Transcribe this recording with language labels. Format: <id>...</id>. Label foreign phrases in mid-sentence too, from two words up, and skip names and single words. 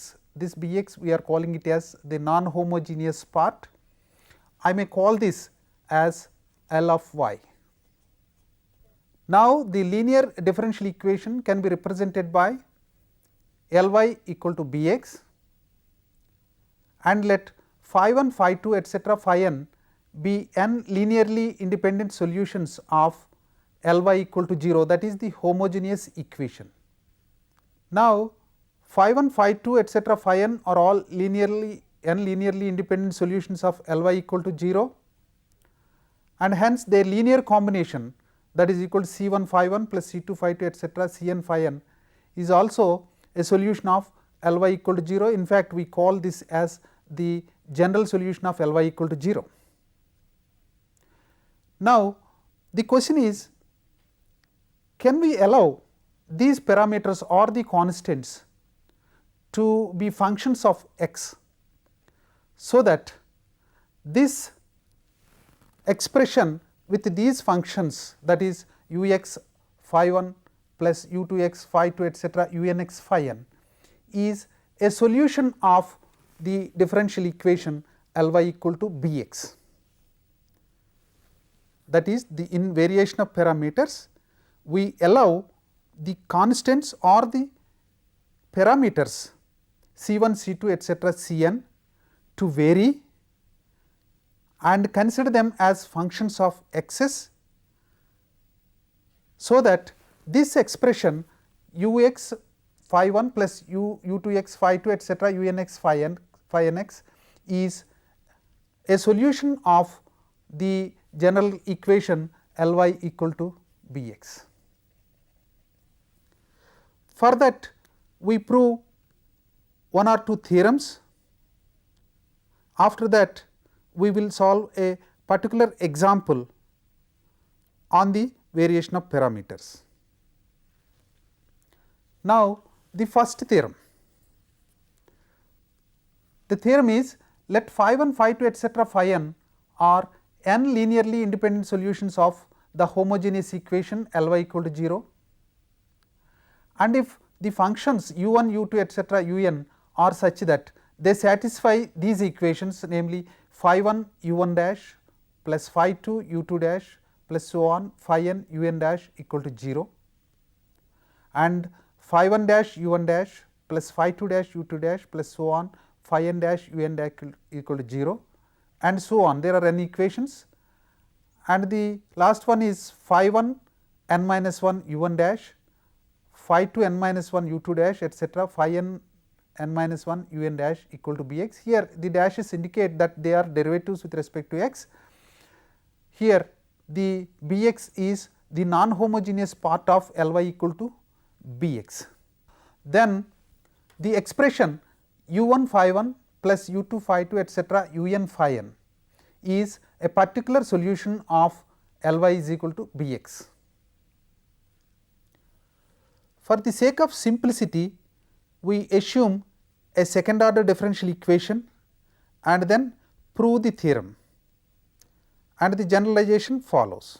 <en>This b x we are calling it as the non-homogeneous part. I may call this as L of y. Now, the linear differential equation can be represented by L y equal to b x, and let phi 1, phi 2 etcetera phi n be n linearly independent solutions of L y equal to 0, that is the homogeneous equation. Now, phi 1, phi 2 etcetera phi n are all linearly independent solutions of L y equal to 0, and hence their linear combination, that is equal to C 1 phi 1 plus C 2 phi 2 etcetera C n phi n is also a solution of L y equal to 0. In fact, we call this as the general solution of L y equal to 0. Now, the question is, can we allow these parameters or the constants to be functions of x, so that this expression with these functions, that is u x phi 1 plus u 2 x phi 2 etcetera u n x phi n is a solution of the differential equation L y equal to b x. That is, the in variation of parameters we allow the constants or the parameters C 1, C 2 etcetera C n to vary and consider them as functions of x's, so that this expression u x phi 1 plus u 2 x phi 2 etcetera u n x phi n x is a solution of the general equation L y equal to b x. For that, we prove one or two theorems. After that, we will solve a particular example on the variation of parameters. Now, the first theorem. The theorem is, let phi 1, phi 2 etcetera phi n are n linearly independent solutions of the homogeneous equation L y equal to 0, and if the functions u 1, u 2 etcetera u n are such that they satisfy these equations, namely phi 1 u 1 dash plus phi 2 u 2 dash plus so on phi n u n dash equal to 0, and phi 1 dash u 1 dash plus phi 2 dash u 2 dash plus so on phi n dash u n dash equal to 0, and so on. There are n equations, and the last one is phi 1 n minus 1 u 1 dash phi 2 n minus 1 u 2 dash etcetera phi n n minus 1 u n dash equal to b x. Here the dashes indicate that they are derivatives with respect to x. Here the b x is the non-homogeneous part of L y equal to b x. Then the expression u 1 phi 1 plus u 2 phi 2 etcetera u n phi n is a particular solution of L y is equal to b x. For the sake of simplicity, we assume a second order differential equation and then prove the theorem, and the generalization follows.</en>